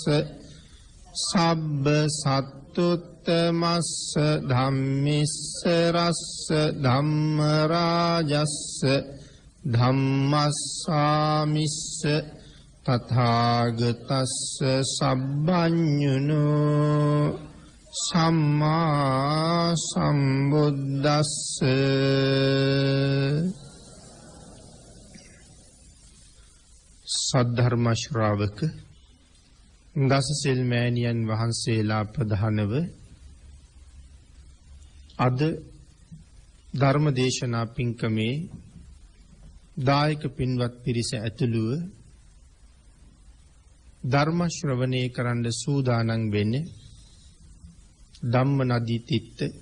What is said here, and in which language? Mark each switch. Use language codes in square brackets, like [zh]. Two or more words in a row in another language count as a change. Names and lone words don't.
[pi] සබ්බ සත්තුත්තමස්ස ධම්මිස්ස රස්ස ධම්ම රාජස්ස ධම්මස්සාමිස්ස තථාගතස්ස සබ්බඤුනෝ සම්මා සම්බුද්දස්ස [si] සද්ධර්ම ශ්‍රාවක දසසිල් මෑණියන් වහන්සේලා ප්‍රධානව අද ධර්ම දේශනා පින්කමේ දායක පින්වත් පිරිස ඇතුළුව ධර්ම ශ්‍රවණය කරන්න සූදානම් වෙන්නේ [pi] ධම්ම නදී තිත්ත